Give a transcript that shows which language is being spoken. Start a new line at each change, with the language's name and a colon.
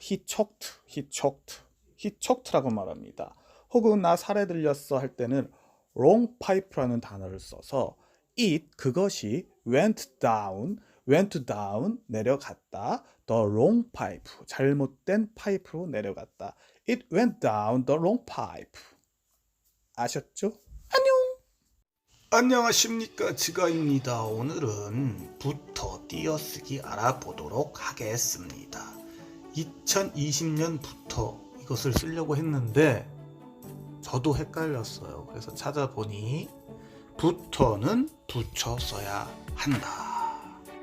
English: He choked
Korean: 라고 말합니다. 혹은 나 살에 들렸어 할 때는 wrong pipe라는 단어를 써서 그것이
English: went down
Korean: 내려갔다.
English: The wrong pipe,
Korean: 잘못된 파이프로 내려갔다.
English: It went down the wrong pipe.
Korean: 아셨죠? 안녕하십니까, 지가입니다. 오늘은 부터 띄어쓰기 알아보도록 하겠습니다. 2020년부터 이것을 쓰려고 했는데 저도 헷갈렸어요. 그래서 찾아보니 부터는 붙여 써야 한다.